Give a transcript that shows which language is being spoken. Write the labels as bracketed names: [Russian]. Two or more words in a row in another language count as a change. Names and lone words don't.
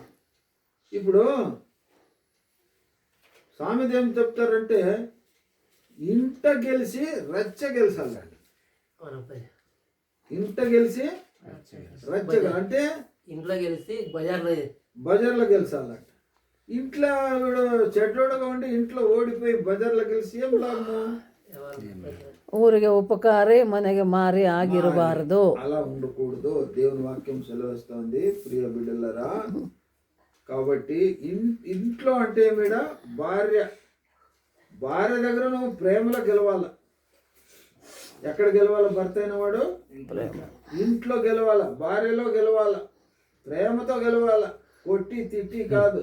[Telugu] ఇప్పుడు సామెత ఏం చెప్తారంటే ఇంట గెలిచి రచ్చ గెలిచాలండి. ఇంట గెలిచి రచ్చ అంటే ఇంట్లో గెలిచి బజార్లో గెలిచాలంట. ఇంట్లో చెడ్డోడుగా ఉండి ఇంట్లో ఓడిపోయి బజార్లో గెలిచి ఏం లాభము? [Kannada] ಊರಿಗೆ ಉಪಕಾರಿ ಮನೆಗೆ ಮಾರಿ ಆಗಿರಬಾರದು. [Telugu] అలా ఉండకూడదు. దేవుని వాక్యం సెలవిస్తోంది ప్రియ బిడ్డలరా. కాబట్టి ఇంట్లో అంటే మీద భార్య దగ్గర నువ్వు ప్రేమలో గెలవాల. ఎక్కడ గెలవాల? భర్త అయిన వాడు ఇంట్లో గెలవాల, భార్యలో గెలవాల, ప్రేమతో గెలవాల, కొట్టి తిట్టి కాదు.